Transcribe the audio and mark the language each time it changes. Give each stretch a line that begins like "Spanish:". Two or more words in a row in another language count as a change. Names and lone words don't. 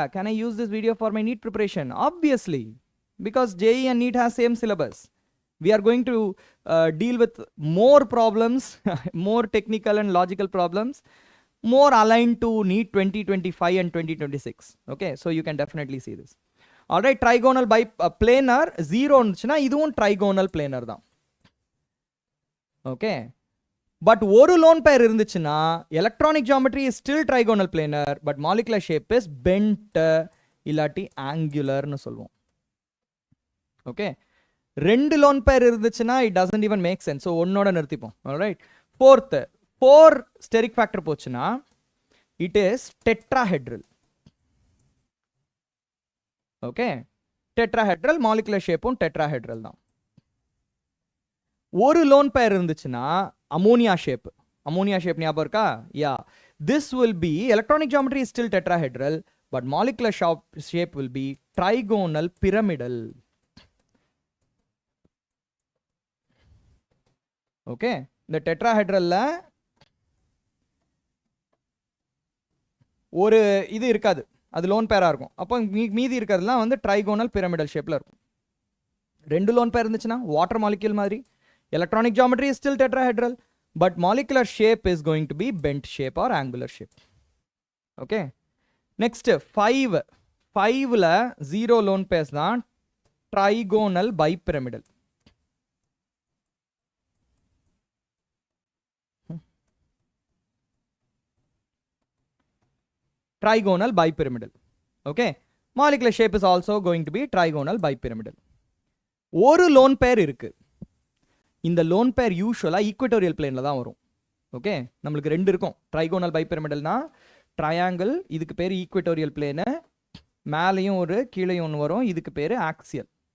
English: Can I use this video for my NEET preparation? Obviously, because JEE and NEET has same syllabus. We are going to deal with more problems, more technical and logical problems, more aligned to NEET 2025 and 2026. Okay, so you can definitely see this. All right, trigonal planar 0
Tamil: இருந்துச்சுன்னா இதுவும்
English: trigonal planar தான். Okay, but ஒரு lone pair இருந்துச்சுன்னா electronic geometry is still trigonal planar, but molecular shape is bent இல்லாட்டி angular
Tamil: னு சொல்லுவோம்.
English: okay, ரெண்டு lone pair இருந்துச்சுன்னா it doesn't even make sense, so
Tamil: ஒன்னோட நிறுத்திப்போம்.
English: alright, fourth 4 steric factor போச்சுன்னா it is tetrahedral. okay, tetrahedral, molecular shape tetrahedral தான்.
Tamil: ஒரு
English: lone pair
Tamil: இருந்துச்சுன்னா
English: ammonia shape
Tamil: ஞாபகம் இருக்கா?
English: yeah, this will be, electronic geometry is still tetrahedral, but molecular shape will be trigonal pyramidal.
Tamil: okay, இந்த tetrahedral ஒரு இது இருக்காது, அது
English: lone pair
Tamil: இருக்கும். அப்போ மீதி இருக்கிறதுலாம் வந்து
English: trigonal pyramidal shapeல
Tamil: இருக்கும். ரெண்டு
English: lone pair இருந்துச்சுன்னா water molecule மாதிரி, electronic geometry is still tetrahedral, but molecular shape is going to be bent shape or angular shape. okay, next 5 ல 0 lone pairs தான் trigonal bipyramidal. trigonal bipyramidal. okay, molecular shape is also going to be trigonal bipyramidal.
Tamil: ஒரு
English: lone pair
Tamil: இருக்கு, இந்த
English: lone pair usually equatorial plane
Tamil: தான் வரும். ஓகே, நம்மளுக்கு ரெண்டு இருக்கும்,
English: trigonal bipyramidal
Tamil: ட்ரையாங்கிள், இதுக்கு பேர்
English: equatorial plane,
Tamil: மேலேயும் ஒரு கீழேயும் ஒன்று வரும், இதுக்கு பேர் ஆக்சியல்.